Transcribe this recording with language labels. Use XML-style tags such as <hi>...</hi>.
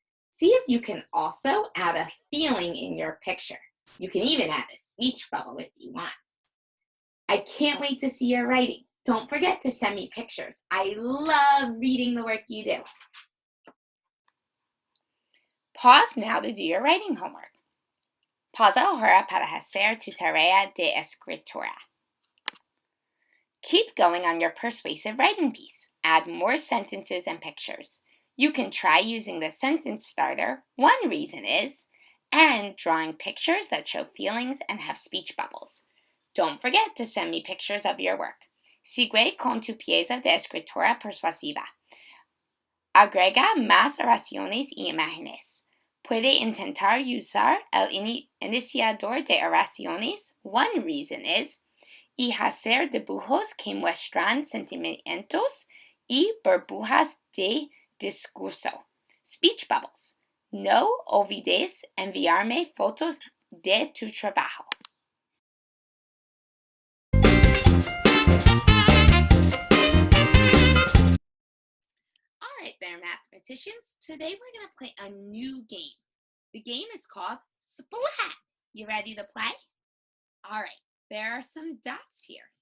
<en>See if you can also add a feeling in your picture. You can even add a speech bubble if you want. I can't wait to see your writing. Don't forget to send me pictures. I love reading the work you do. Pause now to do your writing homework.</en> <es>Pausa ahora para hacer tu tarea de escritura.</es> <en>Keep going on your persuasive writing piece. Add more sentences and pictures. You can try using the sentence starter, one reason is, and drawing pictures that show feelings and have speech bubbles. Don't forget to send me pictures of your work.</en> <es>Sigue con tu pieza de escritura persuasiva. Agrega más oraciones y imágenes. Puede intentar usar el iniciador de oraciones,</es> <en>one reason is,</en> <es>y hacer dibujos que muestran sentimientos y burbujas de discurso.</es> <en>Speech bubbles.</en> <es>No olvides enviarme fotos de tu trabajo.</es> <en>All right there, mathematicians. Today we're going to play a new game. The game is called Splat. You ready to play? All right, there are some dots here.</en>